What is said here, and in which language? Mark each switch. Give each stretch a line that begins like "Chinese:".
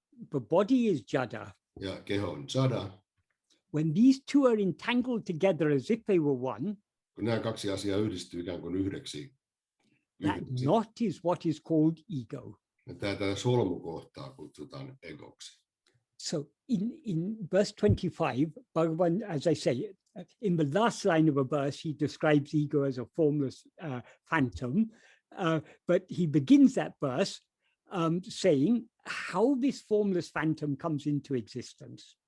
English: The body is jada.
Finnish: ja keho on jada.
English: When these two are entangled together as if they were one,
Finnish: Kun nämä kaksi asiaa yhdistyy ikään kuin yhdeksi,
English: that knot is what is called ego.
Finnish: tätä solmukohtaa kutsutaan egoksi.
English: So in verse 25, Bhagavan, as I say, in the last line of a verse, he describes ego as a formless phantom, but he begins that verse saying how this formless phantom comes into existence.